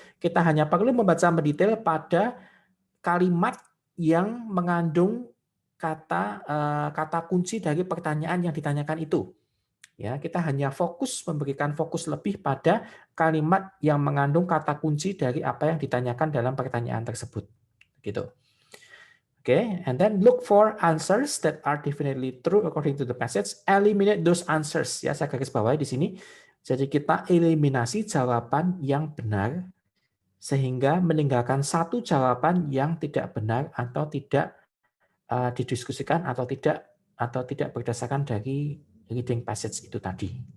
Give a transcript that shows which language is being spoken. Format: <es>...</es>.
<id>Kita hanya perlu membaca mendetail pada kalimat yang mengandung kata kunci dari pertanyaan yang ditanyakan itu. Ya, kita hanya memberikan fokus lebih pada kalimat yang mengandung kata kunci dari apa yang ditanyakan dalam pertanyaan tersebut. Gitu.</id> <en>Okay, and then look for answers that are definitely true according to the passage. Eliminate those answers.</en> <id>Ya, saya garis bawahi di sini. Jadi kita eliminasi jawaban yang benar sehingga meninggalkan satu jawaban yang tidak benar atau tidak didiskusikan atau tidak berdasarkan dari reading passage itu tadi.</id>